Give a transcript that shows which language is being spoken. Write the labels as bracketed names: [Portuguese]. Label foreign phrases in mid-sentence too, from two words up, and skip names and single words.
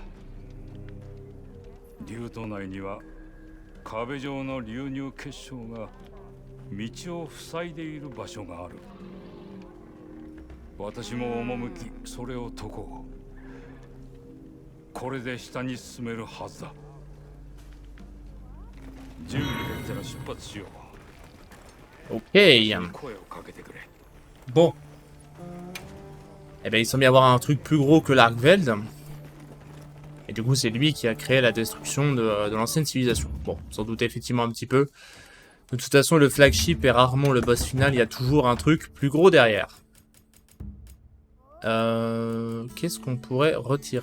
[Japanese] 竜都内には壁状の流入結晶が道を塞いでいる場所がある。私も赴きそれを解こう。これで下に進めるはずだ。準備できたら出発しよう。 Ok. 声をかけてくれ。 [French] Bon. Eh ben, il semble y avoir un truc plus gros que l'Argveld. Et du coup, c'est lui qui a créé la destruction de l'ancienne civilisation. Bon, sans doute effectivement un petit peu. De toute façon, le flagship est rarement le boss final. Il y a toujours un truc plus gros derrière. Qu'est-ce qu'on pourrait retirer?